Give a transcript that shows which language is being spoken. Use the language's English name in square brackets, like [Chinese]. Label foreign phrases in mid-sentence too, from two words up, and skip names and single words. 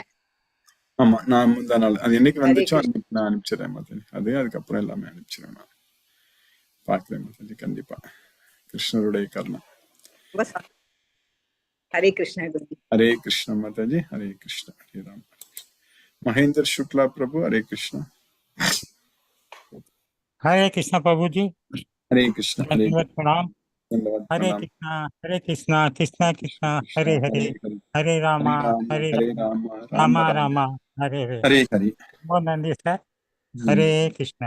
[Tamil] ஆமா, நான் முந்தா நாள் அது என்னைக்கு வந்துச்சோ நான் அனுப்பிச்சிடறேன் மாதிரி. அது அதுக்கப்புறம் எல்லாமே அனுப்பிச்சிடறேன். நான் பாக்குறேன் மாதிரி. கண்டிப்பா கிருஷ்ணருடைய கருணை. ஹரே கிருஷ்ணா குருஜி. ஹரே கிருஷ்ணா மாதாஜி. ஹரே கிருஷ்ணா. ஹரே ராம். மகேந்திர சுக்லா பிரபு, ஹரே கிருஷ்ணா. [Hindi] हरे कृष्णा प्रभु जी। हरे कृष्णा। प्रणाम। हरे कृष्णा कृष्णा कृष्णा हरे हरे, हरे रामा हरे रामा रामा हरे हरे हरे हरे। बहुत नंदी सर। हरे कृष्णा।